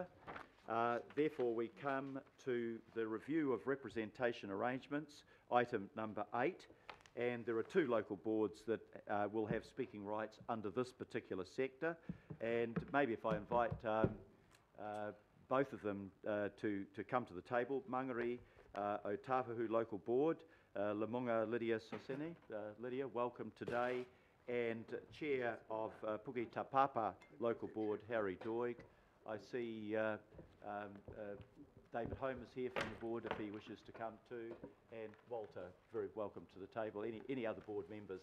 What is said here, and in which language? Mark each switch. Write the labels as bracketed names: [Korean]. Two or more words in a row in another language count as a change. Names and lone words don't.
[English] Therefore, we come to the review of representation arrangements, item number 8. And there are 2 local boards that will have speaking rights under this particular sector. And maybe if I invite both of them to come to the table. Mangere o Tapahu Local Board, Lamunga Lydia Soseni. Lydia, welcome today. And Chair of Puke Tapapa Local Board, Harry Doig. I see David Holmes is here from the board if he wishes to come too. And Walter, very welcome to the table. Any other board members?